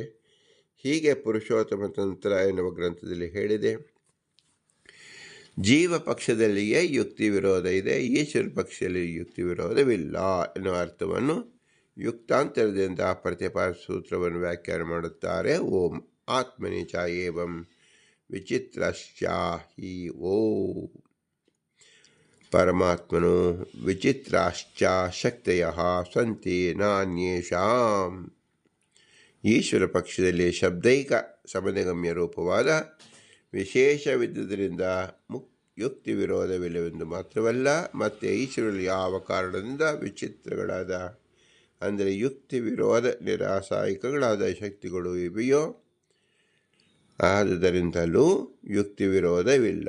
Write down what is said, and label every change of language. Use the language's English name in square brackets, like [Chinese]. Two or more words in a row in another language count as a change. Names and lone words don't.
[Kannada] ಹೀಗೆ ಪುರುಷೋತ್ತಮ ತಂತ್ರ ಎನ್ನುವ ಗ್ರಂಥದಲ್ಲಿ ಹೇಳಿದೆ. ಜೀವ ಪಕ್ಷದಲ್ಲಿಯೇ ಯುಕ್ತಿ ವಿರೋಧ ಇದೆ, ಈಶ್ವರ ಪಕ್ಷದಲ್ಲಿ ಯುಕ್ತಿ ವಿರೋಧವಿಲ್ಲ ಎನ್ನುವ ಅರ್ಥವನ್ನು ಯುಕ್ತಾಂತರದಿಂದ ಪ್ರತಿಪಾದಿಸುವ ಸೂತ್ರವನ್ನು ವ್ಯಾಖ್ಯಾನ ಮಾಡುತ್ತಾರೆ. [Sanskrit] ಓಂ ಆತ್ಮನಿ ಚ ಏವಂ ವಿಚಿತ್ರಶ್ಚ ಹಿ ಓಂ ಪರಮಾತ್ಮನು ವಿಚಿತ್ರಾಶ್ಚ ಶಕ್ತಯಃ ಸಂತಿ ನಾನ್ಯೇಷಾಂ. [Kannada] ಈಶ್ವರ ಪಕ್ಷದಲ್ಲಿ ಶಬ್ದೈಕ ಸಮಧಿಗಮ್ಯ ರೂಪವಾದ ವಿಶೇಷವಿದ್ದುದರಿಂದ ಯುಕ್ತಿ ವಿರೋಧವಿಲ್ಲವೆಂದು ಮಾತ್ರವಲ್ಲ, ಮತ್ತು ಈಶ್ವರಲ್ಲಿ ಯಾವ ಕಾರಣದಿಂದ ವಿಚಿತ್ರಗಳಾದ, ಅಂದರೆ ಯುಕ್ತಿ ವಿರೋಧ ನಿರಾಸಾಯಿಕಗಳಾದ ಶಕ್ತಿಗಳು ಇವೆಯೋ ಆದುದರಿಂದಲೂ ಯುಕ್ತಿ ವಿರೋಧವಿಲ್ಲ.